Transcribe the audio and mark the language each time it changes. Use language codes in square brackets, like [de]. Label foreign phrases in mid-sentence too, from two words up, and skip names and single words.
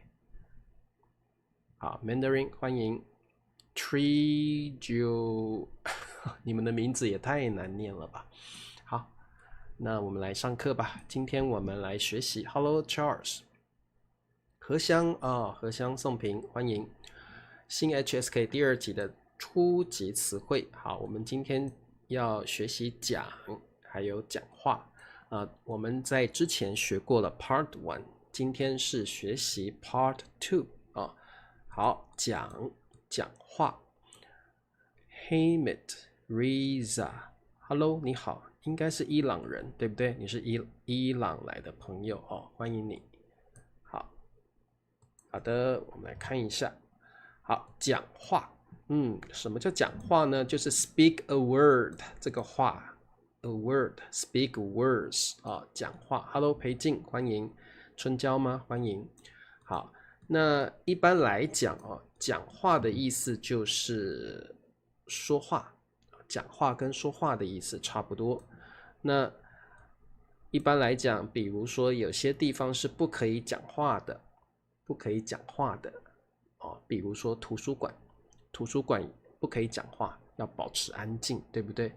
[zh] 好 ，Mandarin 歡迎 Trejo， 你們的名字也太難念了吧？好，那我們來上課吧。今天我們來學習 Hello Charles， 何香何香宋平歡迎新 HSK 第2集的初級詞彙。好，我們今天要學習講還有講話。我們在之前學過了 Part 1， 今天是學習 Part 2 好，講話。Hamid Riza Hello 你好，應該是伊朗人對不對？你是伊朗來的朋友歡迎你。好的，我們來看一下。好，講話。什麼叫講話呢？就是 [en] speak a word [zh] 這個話 ， [en] a word speak words [zh] 講話。Hello 裴靜，歡迎。春嬌嗎？歡迎。好，那一般來講講話的意思就是說話，講話跟說話的意思差不多。那一般來講，比如說有些地方是不可以講話的，比如說圖書館不可以講話，要保持安靜，對不對？